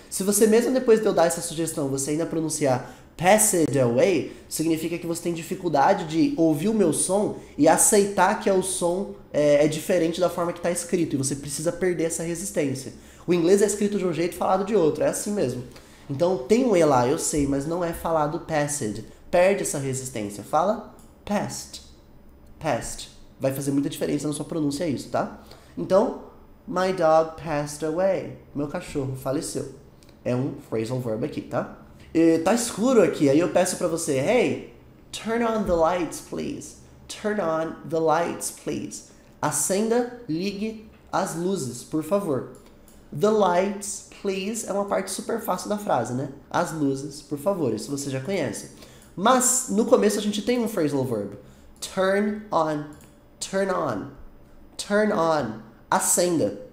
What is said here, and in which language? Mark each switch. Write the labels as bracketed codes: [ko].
[pt] Se você mesmo depois de eu dar essa sugestão, você ainda pronunciar passed away, significa que você tem dificuldade de ouvir o meu som e aceitar que o som é diferente da forma que está escrito. E você precisa perder essa resistência. O inglês é escrito de um jeito e falado de outro. É assim mesmo. Então tem um E lá, eu sei, mas não é falado passed. Perde essa resistência. Fala past. Past. Vai fazer muita diferença na sua pronúncia isso, tá? Então, [en] my dog passed away. [pt] Meu cachorro faleceu. É um phrasal verb aqui, tá? E tá escuro aqui, aí eu peço pra você, [en] hey, turn on the lights, please. Turn on the lights, please. [pt] Acenda, ligue as luzes, por favor. [en] The lights, please, [pt] é uma parte super fácil da frase, né? As luzes, por favor, isso você já conhece. Mas, no começo a gente tem um phrasal verb. [en] Turn on, turn on, turn on, [pt] acenda.